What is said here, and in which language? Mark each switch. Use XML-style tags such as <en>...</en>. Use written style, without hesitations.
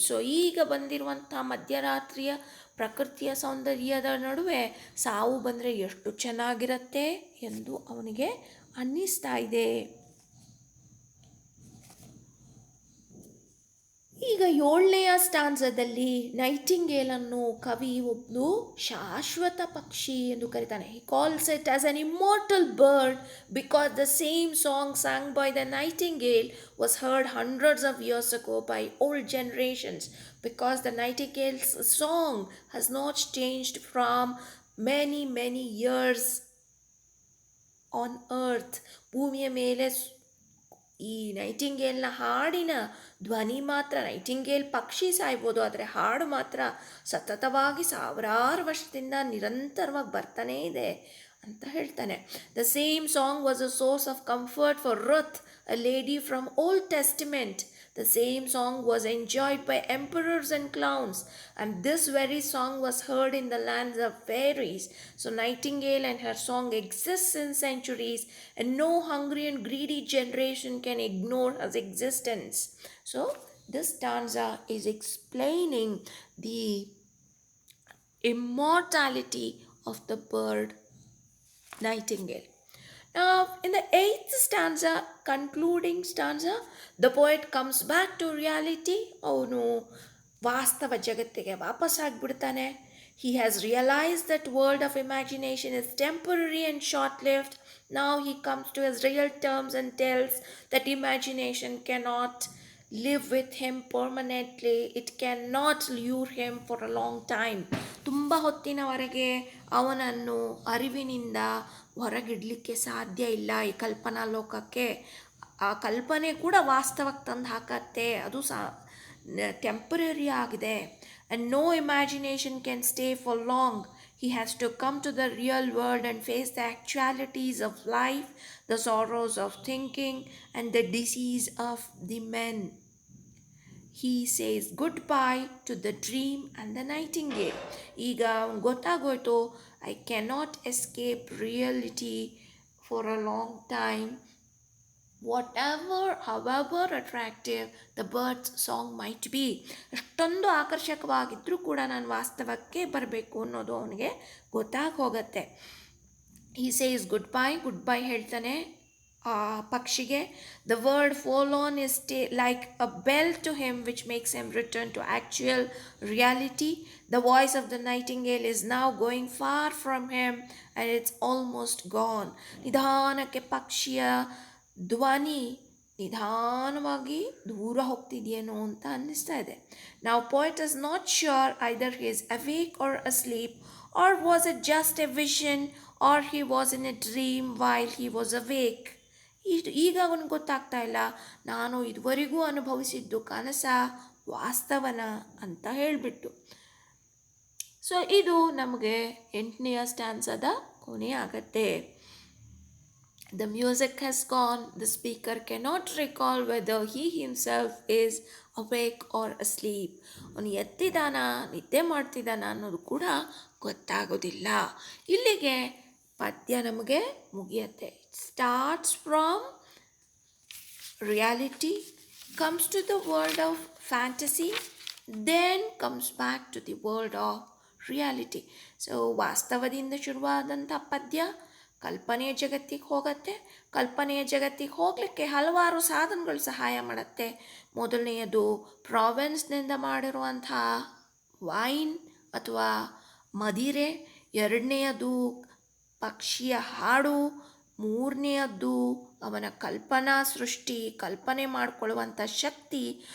<kn>So ಈಗ ಬಂದಿರುವಂಥ ಮಧ್ಯರಾತ್ರಿಯ ಪ್ರಕೃತಿಯ ಸೌಂದರ್ಯದ ನಡುವೆ ಸಾವು ಬಂದರೆ ಎಷ್ಟು ಚೆನ್ನಾಗಿರುತ್ತೆ ಎಂದು ಅವನಿಗೆ ಅನ್ನಿಸ್ತಾ ಇದೆ. ಈಗ 7ನೇ ಸ್ಟಾನ್ಸದಲ್ಲಿ ನೈಟಿಂಗೇಲನ್ನು ಕವಿ ಒಬ್ಬನು ಶಾಶ್ವತ ಪಕ್ಷಿ ಎಂದು ಕರೀತಾನೆ.</kn> <en>He calls it as an immortal bird because the same song sang by the nightingale was heard hundreds of years ago by old generations, because the nightingale's song has not changed from many years on earth.</en> <kn>ಭೂಮಿಯ ಮೇಲೆ ಈ ನೈಟಿಂಗೇಲ್ನ ಹಾಡಿನ ಧ್ವನಿ ಮಾತ್ರ, Nightingale ಪಕ್ಷಿ ಸಾಯ್ಬೋದು ಆದರೆ ಹಾಡು ಮಾತ್ರ ಸತತವಾಗಿ ಸಾವಿರಾರು ವರ್ಷದಿಂದ ನಿರಂತರವಾಗಿ ಬರ್ತಾನೇ ಇದೆ ಅಂತ ಹೇಳ್ತಾನೆ.</kn> <en>The same song was a source of comfort for Ruth, a lady from Old Testament. The same song was enjoyed by emperors and clowns, and this very song was heard in the lands of fairies. So Nightingale and her song exists in centuries, and no hungry and greedy generation can ignore her existence. So this stanza is explaining the immortality of the bird nightingale. Now, in the 8th stanza, concluding stanza, the poet comes back to reality.</en> <kn>ಅವನು ವಾಸ್ತವ ಜಗತ್ತಿಗೆ ವಾಪಸ್ಸಾಗ್ಬಿಡ್ತಾನೆ.</kn> <en>He has realized that world of imagination is temporary and short-lived. Now he comes to his real terms and tells that imagination cannot live with him permanently. It cannot lure him for a long time.</en> <kn>ತುಂಬ ಹೊತ್ತಿನವರೆಗೆ ಅವನನ್ನು ಅರಿವಿನಿಂದ ಹೊರಗಿಡಲಿಕ್ಕೆ ಸಾಧ್ಯ ಇಲ್ಲ ಈ ಕಲ್ಪನಾ ಲೋಕಕ್ಕೆ. ಆ ಕಲ್ಪನೆ ಕೂಡ ವಾಸ್ತವಕ್ಕೆ ತಂದು ಹಾಕತ್ತೆ, ಅದು ಟೆಂಪರರಿ ಆಗಿದೆ.</kn> <en>And no imagination can stay for long. He has to come to the real world and face the actualities of life, the sorrows of thinking, and the disease of the men. he says goodbye to the dream and the nightingale.</en> <kn>ಈಗ ಗೊತ್ತಾಗೋಯ್ತು,</kn> <en>I cannot escape reality for a long time. Whatever, however attractive the bird's song might be,</en> <kn>ಎಷ್ಟೊಂದು ಆಕರ್ಷಕವಾಗಿದ್ದರೂ ಕೂಡ ನಾನು ವಾಸ್ತವಕ್ಕೆ ಬರಬೇಕು ಅನ್ನೋದು ಅವನಿಗೆ ಗೊತ್ತಾಗಿ ಹೋಗುತ್ತೆ.</kn> <en>he says goodbye</en> <kn>ಹೇಳ್ತಾನೆ ಆ ಪಕ್ಷಿಗೆ.</kn> <en>the word fall on is like a bell to him which makes him return to actual reality. the voice of the nightingale is now going far from him and it's almost gone.</en> <kn>ನಿಧಾನಕ್ಕೆ ಪಕ್ಷಿಯ ಧ್ವನಿ ನಿಧಾನವಾಗಿ ದೂರ ಹೋಗ್ತಿದೆಯೇನೋ ಅಂತ ಅನ್ನಿಸ್ತಾ ಇದೆ.</kn> <en>now poet is not sure either he is awake or asleep, or was it just a vision, or he was in a dream while he was awake.</en> <kn>ಈಗ ಅವನಿಗೆ ಗೊತ್ತಾಗ್ತಾ ಇಲ್ಲ, ನಾನು ಇದುವರೆಗೂ ಅನುಭವಿಸಿದ್ದು ಕನಸ ವಾಸ್ತವನ ಅಂತ ಹೇಳಿಬಿಟ್ಟು. ಸೊ ಇದು ನಮಗೆ 8ನೇ ಸ್ಟ್ಯಾನ್ಸದ ಕೊನೆ ಆಗತ್ತೆ.</kn> <en>The music has gone. The speaker cannot recall whether he himself is awake or asleep.</en> <kn>ಅವನು ಎತ್ತಿದಾನ, ನಿದ್ದೆ ಮಾಡ್ತಿದ್ದಾನ ಅನ್ನೋದು ಕೂಡ ಗೊತ್ತಾಗೋದಿಲ್ಲ. ಇಲ್ಲಿಗೆ ಪದ್ಯ ನಮಗೆ ಮುಗಿಯತ್ತೆ.</kn> <en>It starts from reality, comes to the world of fantasy, then comes back to the world of reality.</en> <kn>So ವಾಸ್ತವದಿಂದ ಶುರುವಾದಂಥ ಪದ್ಯ ಕಲ್ಪನೆಯ ಜಗತ್ತಿಗೆ ಹೋಗುತ್ತೆ. ಕಲ್ಪನೆಯ ಜಗತ್ತಿಗೆ ಹೋಗಲಿಕ್ಕೆ ಹಲವಾರು ಸಾಧನಗಳು ಸಹಾಯ ಮಾಡುತ್ತೆ. ಮೊದಲನೆಯದು ಪ್ರಾವೆನ್ಸ್ನಿಂದ ಮಾಡಿರುವಂಥ ವೈನ್ ಅಥವಾ ಮದಿರೆ, ಎರಡನೆಯದು ಪಕ್ಷಿಯ ಹಾಡು, ಮೂರನೆಯದ್ದು ಅವನ ಕಲ್ಪನಾ ಸೃಷ್ಟಿ, ಕಲ್ಪನೆ ಮಾಡಿಕೊಳ್ಳುವಂಥ ಶಕ್ತಿ.</kn>